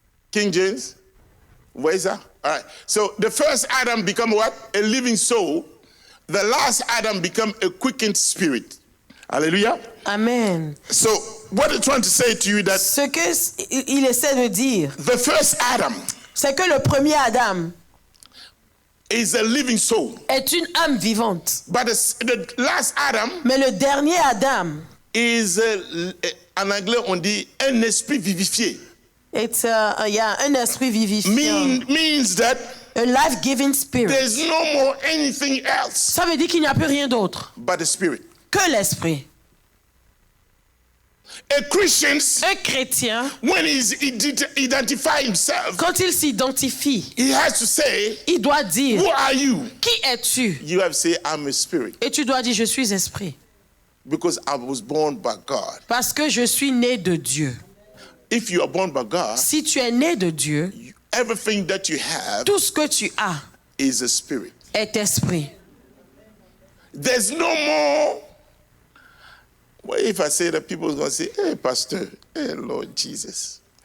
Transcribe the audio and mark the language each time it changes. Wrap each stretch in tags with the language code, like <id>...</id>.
<en>King James, where is that? All right. So the first Adam become what? A living soul. The last Adam become a quickened spirit. Hallelujah. Amen. So what I'm trying to say to you that</en> <fr>Ce que il essaie de dire,</fr> <en>the first Adam</en> <fr>c'est que le premier Adam</fr> <en>is a living soul.</en> <fr>est une âme vivante.</fr> <en>But the last Adam</en> <fr>Mais le dernier Adam is, en anglais on dit, un esprit vivifié. est un esprit vivifiant.</fr> <en>Means that A life-giving spirit. there's no more anything else</en> <fr>Ça veut dire qu'il n'y a plus rien d'autre</fr> <en>but the spirit.</en> <fr>que l'esprit.</fr> <en>A Christian,</en> <fr>Un chrétien,</fr> <en>when he identifies himself,</en> <fr>quand il s'identifie,</fr> <en>he has to say,</en> <fr>il doit dire,</fr> <en>who are you?</en> <fr>qui es-tu?</fr> <en>You have to say, I'm a spirit.</en> <fr>Et tu dois dire, je suis esprit.</fr> <en>Because I was born by God.</en> <fr>Parce que je suis né de Dieu.</fr> <en>If you are born by God,</en> <fr>Si tu es né de Dieu,</fr> <en>everything that you have</en> <fr>tout ce que tu as</fr> <en>is a spirit.</en> <fr>est esprit.</fr> <en>There's no more. Well, if I say that, people are going to say, hey, Pastor, hey, Lord Jesus.</en>